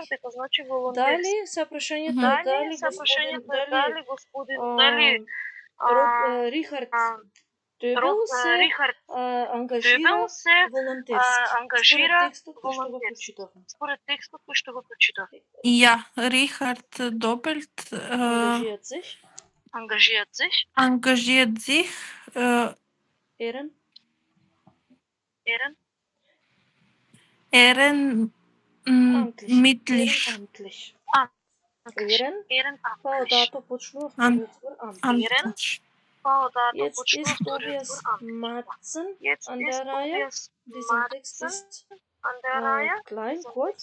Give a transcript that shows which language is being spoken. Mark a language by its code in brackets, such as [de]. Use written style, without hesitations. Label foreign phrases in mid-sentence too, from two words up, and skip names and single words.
[mk] Дали се прашањето дали господин Рихард Добел се ангажира волонтерски. Според текстот кој што го прочитавме. [de] Ja, Richard Doppelt Engagiert sich engagiert sich, Ehren, ehrenmitlich. ehrenamtlich. Ehren, [mk] па одато почнува вториот збор amtlich. [de] Jetzt ist Tobias Matzen an der Reihe. Dieser Text ist klein, kurz.